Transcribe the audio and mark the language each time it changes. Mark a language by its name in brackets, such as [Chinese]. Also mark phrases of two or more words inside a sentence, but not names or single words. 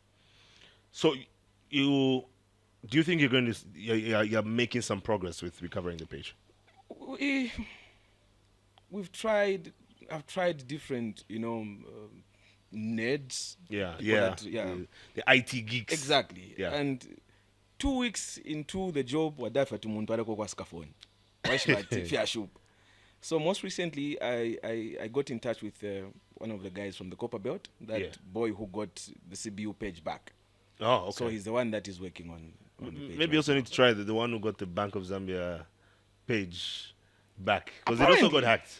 [English] So do you think you're going to you're making some progress with recovering the page? I've tried different nerds. The IT geeks. Exactly. Yeah. And 2 weeks into the job, [Bemba] wadafa to muntu aleko kwa scaffold. [English] Why should I fear shoop? So most recently, I got in touch with one of the guys from the Copper Belt, that boy who got the CBU page back. Oh, okay. So he's the one that is working on the page. Maybe also need to try the one who got the Bank of Zambia page back, because it also got hacked.